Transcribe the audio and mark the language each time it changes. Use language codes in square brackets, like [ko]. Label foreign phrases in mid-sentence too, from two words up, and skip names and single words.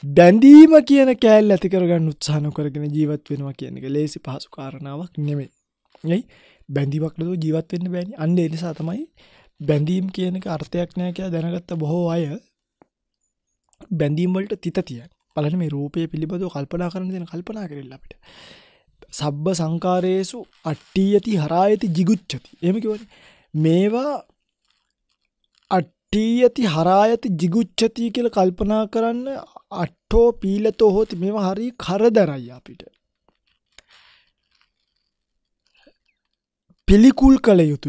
[si] බැඳීම කියන කෑල්ල ඇති කරගන්න උත්සාහ නොකරගෙන ජීවත් වෙනවා කියන එක ලේසි පහසු කාරණාවක් නෙමෙයි. නේ? බැඳීමක් නැතුව ජීවත් වෙන්න බෑනේ. අන්න ඒ නිසා තමයි බැඳීම් කියන එක අර්ථයක් නැහැ කියලා දැනගත්ත බොහෝ අය බැඳීම් වලට තිත තියන. බලන්න මේ රූපය පිළිබඳව කල්පනා කරන්න දෙන කල්පනා කරilla අපිට. [pi] සබ්බ සංකාරේසු අට්ඨියති හරායති jigucchati. [si] එහෙම කියවනේ. මේවා [pi] අට්ඨියති හරායති jigucchati [si] කියලා කල්පනා කරන්න [pi] අට්ඨෝ පීලතෝ හොති [si] මේවා හරි කරදරයි අපිට. පිළිකුල් කළ යුතුයි.